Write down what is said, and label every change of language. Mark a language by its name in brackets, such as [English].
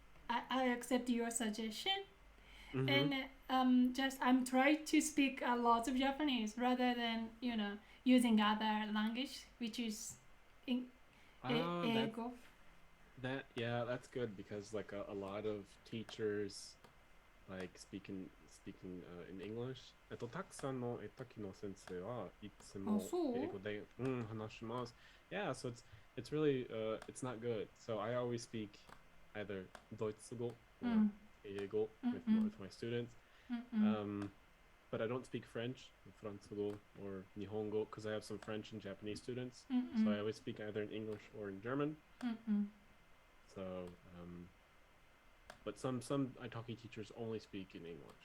[English] I accept your suggestion, and just I'm trying to speak a lot of Japanese rather than using other language, which is Eigo. Yeah, that's good because like a lot of teachers like speaking in English. [Japanese] たくさんのiTalkiの先生はいつも英語で話します。 [English] Yeah, so it's really it's not good. So I always speak either ドイツ語 or 英語 with my students. But I don't speak French, フランス語 or 日本語 because I have some French and Japanese students. So I always speak either in English or in German. So, but some iTalki teachers only speak in English.